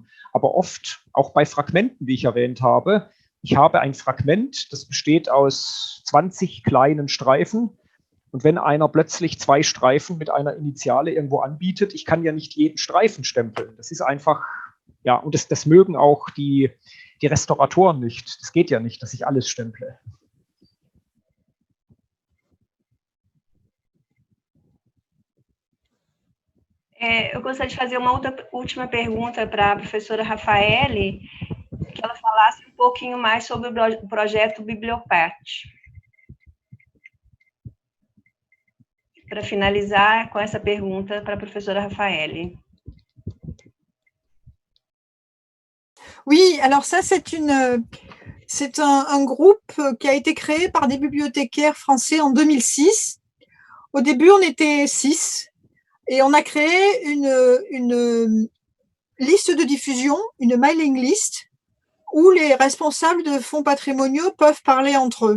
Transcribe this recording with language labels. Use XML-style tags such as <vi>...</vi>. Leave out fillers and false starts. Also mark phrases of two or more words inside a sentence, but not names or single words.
<de>Aber oft, auch bei Fragmenten, wie ich erwähnt habe, ich habe ein Fragment, das besteht aus 20 kleinen Streifen. Und wenn einer plötzlich 2 Streifen mit einer Initiale irgendwo anbietet, ich kann ja nicht jeden Streifen stempeln. Das ist einfach, ja, und das mögen auch die Restauratoren nicht. Das geht ja nicht, dass ich alles stemple.</de> <pt>Eu gostaria de fazer uma última pergunta para a professora Rafaele, que ela falasse um pouquinho mais sobre o projeto Bibliopat. Para finalizar com essa pergunta para a professora Rafaele.</pt> <fr>Oui, alors ça, c'est un groupe qui a été créé par des bibliothécaires français en 2006. Au début, on était 6 et on a créé une liste de diffusion, une</fr> <en>mailing list,</en> <fr>où les responsables de fonds patrimoniaux peuvent parler entre eux.</fr>